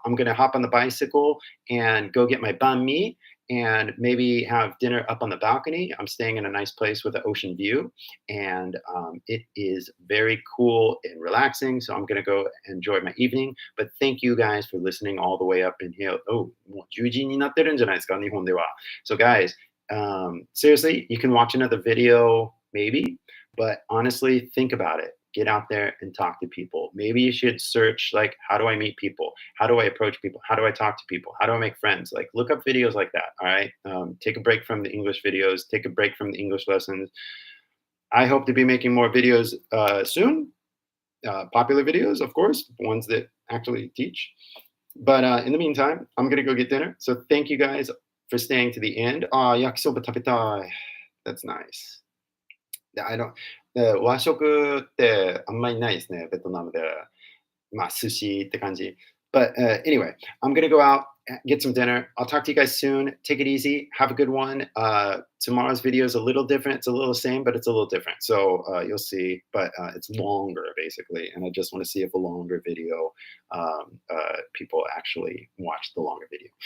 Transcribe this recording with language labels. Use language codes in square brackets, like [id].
[en] I'm going to hop on the bicycle and go get my banh mi and maybe have dinner up on the balcony. I'm staying in a nice place with an ocean view, and it is very cool and relaxing. So I'm going to go enjoy my evening. But thank you guys for listening all the way up in here. [ja] Oh, もう10時になってるんじゃないですか、日本では。 [en] So guys, seriously, you can watch another video maybe, but honestly, think about it. Get out there and talk to people. Maybe you should search like, how do I meet people? How do I approach people? How do I talk to people? How do I make friends? Like, look up videos like that. All right. Take a break from the English videos. Take a break from the English lessons. I hope to be making more videos soon. Popular videos, of course, ones that actually teach. But in the meantime, I'm gonna go get dinner. So thank you guys for staying to the end. Ah, [ja] yakisoba tabetai. [en] That's nice. Yeah, I don't. [ja] 和食ってあんまりないですね、ベトナムで。まあ、寿司って感じ。 [en] But anyway, I'm gonna go out, get some dinner. I'll talk to you guys soon. Take it easy. Have a good one. Tomorrow's video is a little different. It's a little same, but it's a little different. So you'll see. But it's longer, basically. And I just want to see if a longer video, people actually watch the longer video.